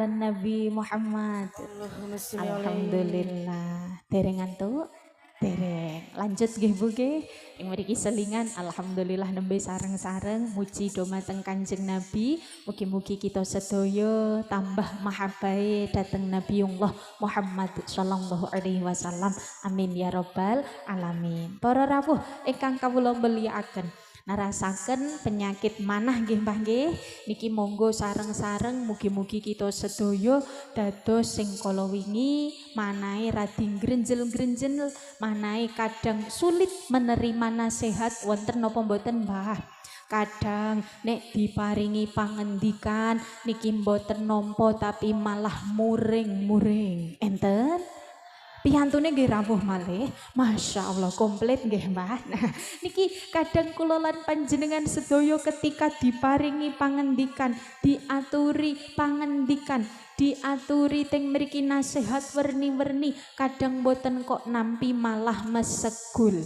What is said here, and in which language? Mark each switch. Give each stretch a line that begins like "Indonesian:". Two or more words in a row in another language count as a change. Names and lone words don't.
Javanese: Nabi Muhammad. Alhamdulillah. Dereng ngantuk? Dereng. Lanjut nggih Bu nggih. Ing mriki selingan alhamdulillah nembe sareng-sareng muji dumateng Kanjeng Nabi. Mugi-mugi kita sedaya tambah mahabbahe dhateng Nabiullah Muhammad
Arabic: صلى الله عليه وسلم. آمين يا رب العالمين.
Javanese: Para rawuh ingkang kawula mulyakaken, narasaken penyakit manah nggih Mbah nggih. Niki monggo sareng-sareng mugi-mugi kita sedaya dados sing kala wingi manahe radi grenjel-grenjel, manahe kadang
Indonesian: sulit menerima nasihat
Javanese: wonten napa mboten Mbah? Kadang nek diparingi pangendikan niki mboten nampa tapi malah muring-muring. Enten? Piyantune nggih rawuh malih.
Arabic: ما شاء الله
Javanese: komplit nggih Mbah. Nah, niki kadang kula lan panjenengan sedaya ketika diparingi pangendikan, diaturi pangendikan, diaturi teng mriki nasihat werni-werni, kadang boten kok nampi malah mesegul.